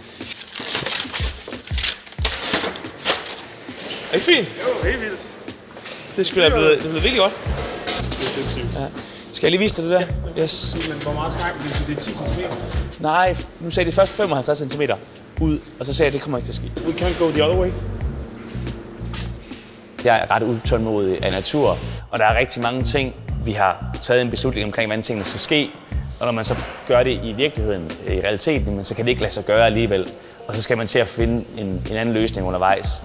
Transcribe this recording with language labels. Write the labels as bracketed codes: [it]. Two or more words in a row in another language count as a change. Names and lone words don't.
[da] Er det fint? Jo, helt vildt. Det skulle være blevet virkelig godt. Det er sindssygt. Ja. Skal jeg lige vise dig det der? Ja. Yes. Men hvor meget snakker vi? Det er 10 cm? Nej, nu sagde det først 55 cm ud, og så sagde jeg, at det kommer ikke til at ske. [en] We can't go the other way. [da] Jeg er ret utålmodig af natur, og der er rigtig mange ting, vi har taget en beslutning omkring, hvordan tingene skal ske. Og når man så gør det i virkeligheden, i realiteten, så kan det ikke lade sig gøre alligevel. Og så skal man til at finde en anden løsning undervejs.